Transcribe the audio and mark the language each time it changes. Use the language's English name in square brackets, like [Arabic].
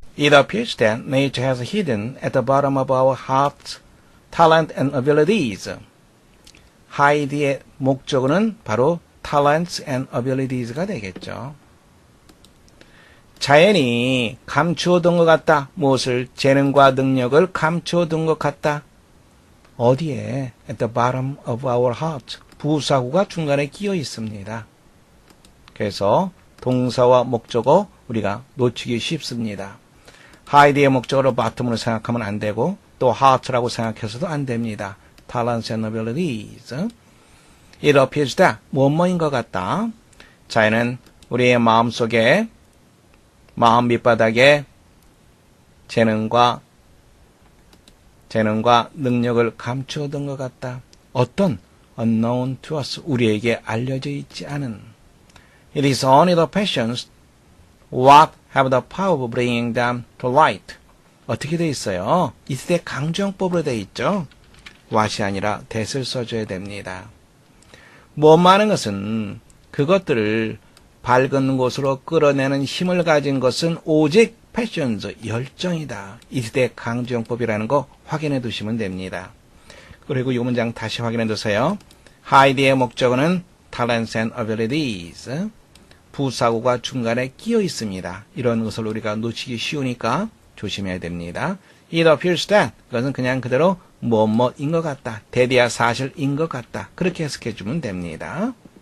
[English] It appears that nature has hidden at the bottom of our hearts talent and abilities. [Korean] hide의 목적어는 바로 [English] talents and abilities [Korean] 가 되겠죠. 자연이 감추어둔 것 같다. 무엇을? 재능과 능력을 감추어둔 것 같다. 어디에? [English] At the bottom of our heart. [Korean] 부사구가 중간에 끼어 있습니다. 그래서 동사와 목적어 우리가 놓치기 쉽습니다. hide의 목적어로 bottom으로 생각하면 안 되고 또 heart라고 생각해서도 안 됩니다. talents and abilities. [English] It appears that [Korean] 뭐뭐인 것 같다. 자연은 우리의 마음속에 마음 밑바닥에 재능과 능력을 감추어둔 것 같다. 어떤 [English] unknown to us [Korean] 우리에게 알려져 있지 않은. [English] It is only the passions what have the power of bringing them to light. [Korean] 어떻게 돼 있어요? 이때 강조형법으로 돼 있죠. what이 아니라 that을 써줘야 됩니다. 뭐하는 것은 그것들을 밝은 곳으로 끌어내는 힘을 가진 것은 오직 passions, 열정이다. 이때 강조형법이라는 거 확인해 두시면 됩니다. 그리고 이 문장 다시 확인해 두세요. hide의 목적어는 [English] talents and abilities. [Korean] 부사구가 중간에 끼어 있습니다. 이런 것을 우리가 놓치기 쉬우니까 조심해야 됩니다. [English] It appears that [Korean] 그것은 그냥 그대로 뭐뭐인 것 같다. 대대야 사실인 것 같다. 그렇게 해석해 주면 됩니다.